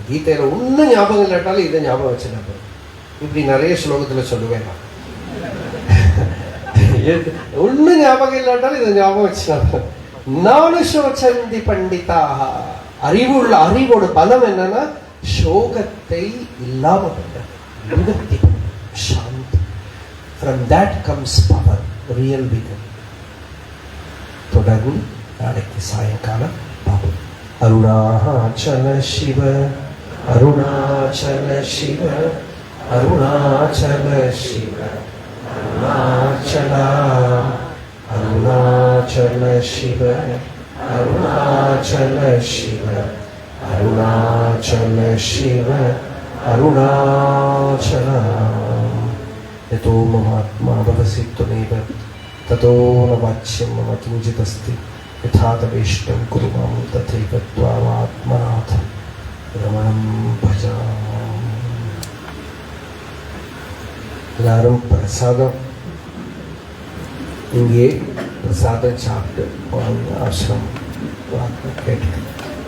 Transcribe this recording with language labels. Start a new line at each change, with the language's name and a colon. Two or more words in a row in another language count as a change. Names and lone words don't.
Tamil: கீதையில ஒன்னும் ஞாபகம் இல்லாட்டாலும் இதை ஞாபகம் வச்சிருந்தேன். இப்படி நிறைய ஸ்லோகத்துல சொல்லுவேன் நான். ஒன்னும் ஞாபகம் இல்லாட்டாலும் இதை ஞாபகம் வச்சிருந்தேன்.
Sanskrit: नानु शोचन्ति पण्डिताः.
Tamil: அறிவுள்ள அறிவோட பலம் என்னன்னா சோகத்தை இல்லாம பண்றது, சாந்தி.
English: From that comes power, real vigor.
Tamil: தொடர்ந்து நாளைக்கு சாயங்காலம் பார்ப்போம். அருணாச்சல சிவ அருணாச்சல சிவ அருணாச்சல சிவ அருணாச்சலா அருணாச்சல சிவ அருணாச்சல சிவ அருணாச்சல சிவ அருணாச்சலா.
Sanskrit: यतो ममात्मा भवसि त्वमेव ततो न वाच्यं मम किञ्चिदस्ति यथा तवेष्टं कुरु मां तथैव त्वामात्मनाथं रमणं भजामि.
Tamil: எல்லாரும் பிரசாதம் இங்கே பிரசாதம் சாப்பிட்டு ஆசிரமம் கேட்டு